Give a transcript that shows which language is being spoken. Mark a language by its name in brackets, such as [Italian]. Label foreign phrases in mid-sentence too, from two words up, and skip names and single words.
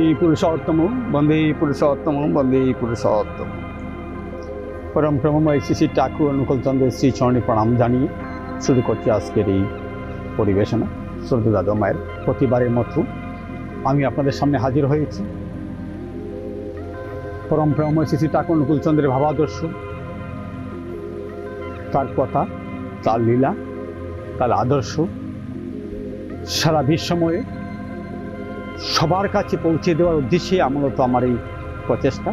[Sanskrit] पुरुषोत्तम वंदे पुरुषोत्तम वंदे पुरुषोत्तम [Bangla] পরম প্রেমময় শ্রী শ্রী ঠাকুর অনুকূল চন্দ্র শ্রী চরণে প্রণাম জানিয়ে শুরু करছি আজকের এই পরিবেশনা। শ্রদ্ধেয় দাদা মায়ের প্রতিবারের মতো আমি আপনাদের সামনে হাজির হয়েছি। পরম প্রেমময় শ্রী শ্রী ঠাকুর অনুকূল চন্দ্রের ভাবাদর্শ, তার কথা, তার লীলা, তার আদর্শ সারা বিশ্বময়ে সবার কাছে পৌঁছে দেওয়ার উদ্দেশ্যে মূলত আমার এই প্রচেষ্টা।